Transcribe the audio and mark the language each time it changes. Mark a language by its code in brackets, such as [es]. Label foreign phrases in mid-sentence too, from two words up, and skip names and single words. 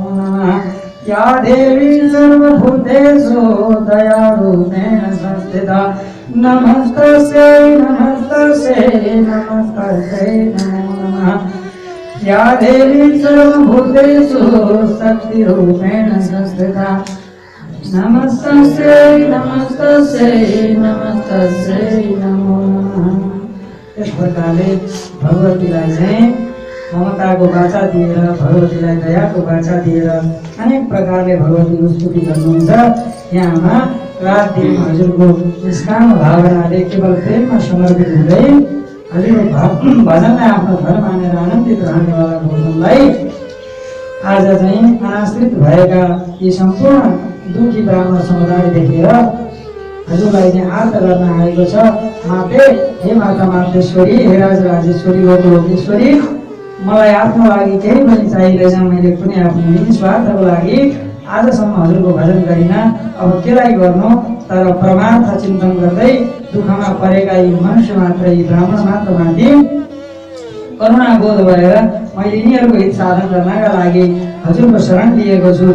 [sa] नमः या देवी सर्वभूतेषु दयारूपेण संस्थिता नमस्तस्यै नमस्तस्यै नमस्तस्यै नमो नमः या देवी सर्वभूतेषु शक्तिरूपेण संस्थिता नमस्तस्यै नमस्तस्यै नमस्तस्यै नमो नमः। [ne] इस प्रकारले भगवतीलाई चाहिँ ममताको बाचा दिएर भगवतीलाई दयाको बाचा दिएर अनेक प्रकारले भगवतीको स्तुति गर्नुहुन्छ। यहाँमा रात दिन हजुरको निष्काम भावनाले केवल प्रेममा समर्पित हुँदै हजुरको भजनलाई आफ्नो घर मानेर आनन्दित रहनेवाला गौतमलाई आज चाहिँ अनाश्रित भएका यी सम्पूर्ण दुखी ब्राह्मण समुदाय देखेर हजुरलाई चाहिँ आर्त गर्न आएको छ। माते हे माता मातेश्वरी, हे राजेश्वरी, गोलोकेश्वरी, मलाई आफ्नो लागि केही पनि चाहिँदैन। मैले कुनै आफ्नो निस्वार्थको लागि आजसम्म हजुरको भजन गरिनँ। अब केलाई गर्नु? तर परमार्थ चिन्तन गर्दै दुःखमा परेका यी मनुष्य मात्र, यी ब्राह्मण मात्र माथि करुणा बोध भएर मैले यिनीहरूको हित साधन गर्नका लागि हजुरको शरण लिएको छु।